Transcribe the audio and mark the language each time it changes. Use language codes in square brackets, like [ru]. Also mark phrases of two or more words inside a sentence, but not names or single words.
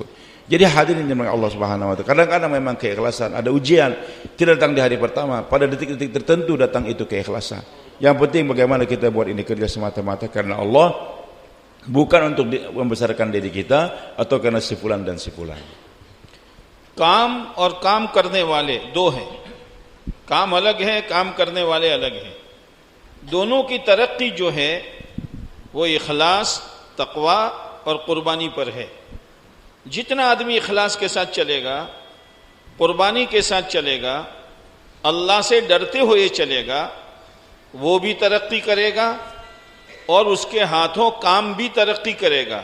[id] Jadi hadirin yang Allah [ar] سبحانه وتعالى, [id] kadang-kadang memang keikhlasan ada ujian, tidak datang di hari pertama, pada detik-detik tertentu datang itu keikhlasan. Yang penting bagaimana kita buat ini kerja semata-mata karena Allah, bukan untuk membesarkan diri kita atau karena si fulan dan si fulan. [hi] काम और काम करने वाले दो हैं, काम अलग है, काम करने वाले अलग हैं। दोनों की तरक्की जो है वो इखलास, तकवा और कुर्बानी पर है। जितना आदमी इखलास के साथ चलेगा, कुर्बानी के साथ चलेगा, अल्लाह से डरते हुए चलेगा, वो भी तरक्की करेगा और उसके हाथों काम भी तरक्की करेगा।